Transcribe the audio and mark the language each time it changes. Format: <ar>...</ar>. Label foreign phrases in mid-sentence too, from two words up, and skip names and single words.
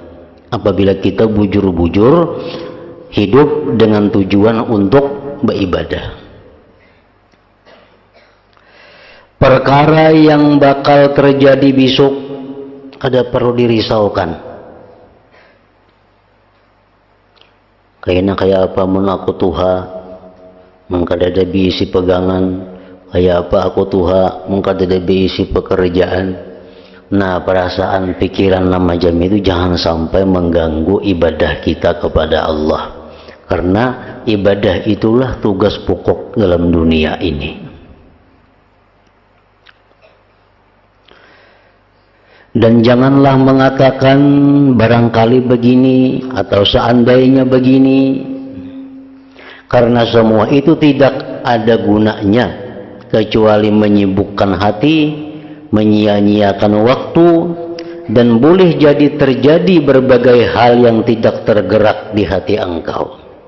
<id>Apabila kita bujur-bujur hidup dengan tujuan untuk beribadah. Perkara yang bakal terjadi besok ada perlu dirisaukan.</id> <bjn>Kayaknya kayak apa mun aku tuha mengkadada bisi pegangan, kayak apa aku tuha mengkadada bisi pekerjaan.</bjn> <id>Nah, perasaan pikiran macam itu jangan sampai mengganggu ibadah kita kepada Allah, karena ibadah itulah tugas pokok dalam dunia ini. Dan janganlah mengatakan barangkali begini atau seandainya begini, karena semua itu tidak ada gunanya kecuali menyibukkan hati, menyia-nyiakan waktu, dan boleh jadi terjadi berbagai hal yang tidak tergerak di hati engkau.</id>